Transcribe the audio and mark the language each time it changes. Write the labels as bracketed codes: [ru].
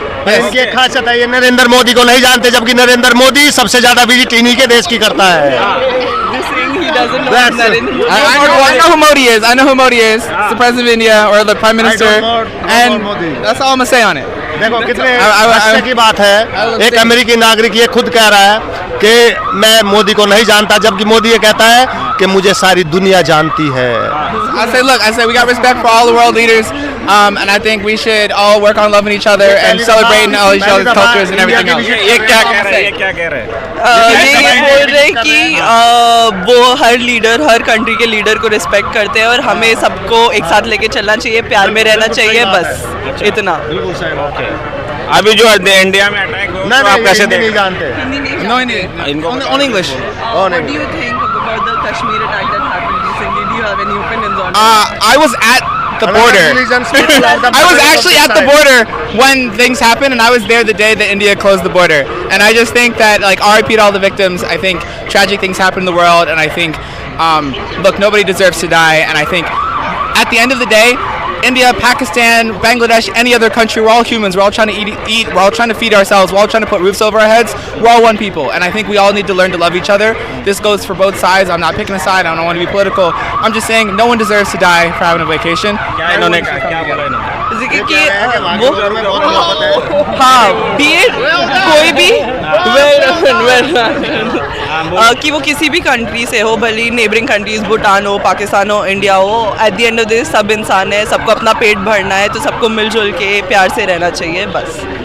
[hi] इनकी एक खासियत है, ये नरेंद्र मोदी को नहीं जानते, जबकि नरेंद्र मोदी सबसे ज्यादा विजिट इन्हीं के देश की करता है. [en] He doesn't know That's Narendra Modi. I know who Modi is. I know who Modi is. It's the President of India or the Prime Minister. And Modi. That's all I'm gonna say on it. [hi] देखो कितने हास्य की बात है, एक अमेरिकी नागरिक ये खुद कह रहा है कि मैं मोदी को नहीं जानता, जबकि मोदी ये कहता है कि मुझे सारी दुनिया जानती है. [en] I say we got respect for all the world leaders, and I think we should all work on loving each other and celebrating all each other's cultures and everything else. [hi] ये क्या कह रहे हैं? ये क्या कह रहे हैं? ये बोल रहे कि वो हर लीडर, हर कंट्री के लीडर को रिस्पेक्ट करते हैं, और हमें सबको एक साथ लेके चलना चाहिए, प्यार में रहना चाहिए, बस इतना. अभी जो इंडिया में अटैक हुआ तो आप कैसे नहीं देख? जानते? [en] No, only English. What do you think about the Kashmir attack that happened recently? Do you have any opinions on it? I was at the border. I was actually at the border when things happened, and I was there the day that India closed the border. And I just think that, like, RIP to all the victims. I think tragic things happen in the world, and I think, look, nobody deserves to die. And I think, at the end of the day, India, Pakistan, Bangladesh, any other country, we're all humans. We're all trying to eat. We're all trying to feed ourselves. We're all trying to put roofs over our heads. We're all one people, and I think we all need to learn to love each other. This goes for both sides. I'm not picking a side. I don't want to be political. I'm just saying no one deserves to die for having a vacation. [hi] क्या इन्होंने कहा? क्या बोला इन्होंने? कि वो हाँ [en] be it [hi] कोई भी कि वो किसी भी कंट्री से हो, भले नेबरिंग कंट्रीज भूटान हो, पाकिस्तान हो, इंडिया हो, [en] at the end of this [hi] सब इंसान है, सबको अपना पेट भरना है, तो सबको मिलजुल के प्यार से रहना चाहिए, बस.